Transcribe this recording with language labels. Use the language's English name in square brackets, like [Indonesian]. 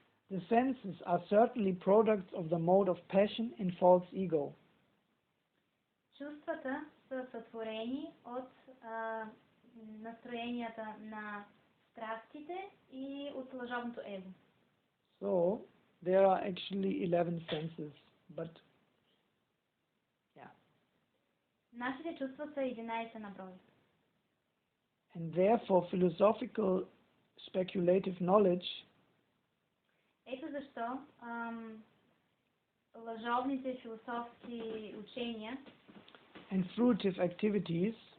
[English] The senses are certainly products of the mode of passion and false ego. [Bulgarian] Чувствата са сътворени от настроенията на страстите и от лъжовното его. [English] So there are actually 11 senses, but [Bulgarian] Нашите чувства са 11 на брой. [English] and therefore philosophical speculative knowledge [Bulgarian] Ето защо лъжовните философски учения [English] and fruitive activities